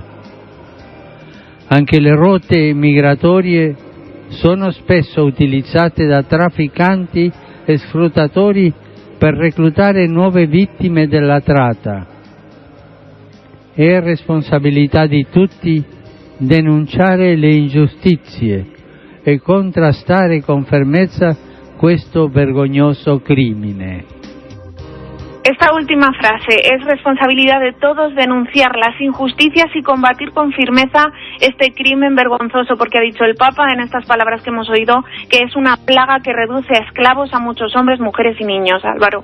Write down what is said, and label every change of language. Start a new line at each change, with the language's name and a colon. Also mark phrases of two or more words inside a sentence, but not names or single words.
Italian: Anche le rotte migratorie sono spesso utilizzate da trafficanti e sfruttatori per reclutare nuove vittime della tratta. È responsabilità di tutti denunciare le ingiustizie e contrastare con fermezza questo vergognoso crimine.
Spanish: Esta última frase: es responsabilidad de todos denunciar las injusticias y combatir con firmeza este crimen vergonzoso, porque ha dicho el Papa en estas palabras que hemos oído que es una plaga que reduce a esclavos a muchos hombres, mujeres y niños. Álvaro.